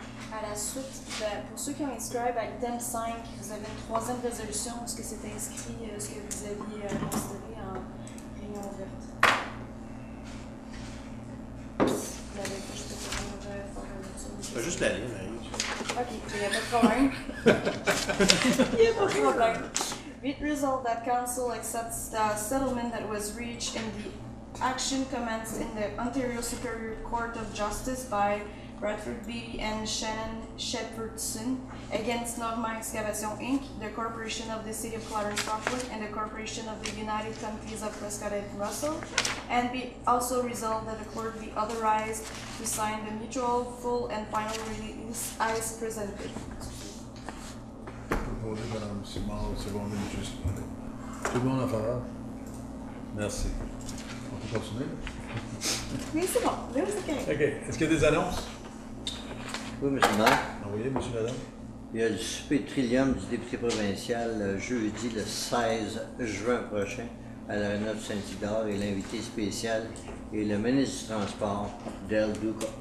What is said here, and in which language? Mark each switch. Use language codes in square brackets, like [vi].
[fr] À la suite, pour ceux qui ont inscribe à l'item 5, vous avez une troisième résolution. Est-ce que c'était inscrit ce que vous aviez considéré en réunion ouverte? Vous l'avez fait, je peux toujours faire un petit. C'est juste la ligne, Marie. Ok, il n'y a pas de problème. Il n'y a pas de problème. [en] Be it resolved that council accepts the settlement that was reached in the action commenced in the Ontario Superior Court of Justice by Bradford Beatty and Shannon Shepherdson against Norma Excavation Inc., the Corporation of the City of Clarence Rockwood, and the Corporation of the United Companies of Prescott and Russell, and be also resolved that the clerk be authorized to sign the mutual full and final release as presented. [fr] Proposé par Mme Simard, secondé M. Simard. Tout le monde en faveur? Merci. On peut continuer? Oui, c'est bon. Là, c'est correct. OK. Est-ce qu'il y a des annonces? Oui, M. le maire. Envoyez, M. Ladame. Il y a le souper trillium du député provincial jeudi le 16 juin prochain à l'Arena de Saint-Igor et l'invité spécial est le ministre du Transport, Del Duca.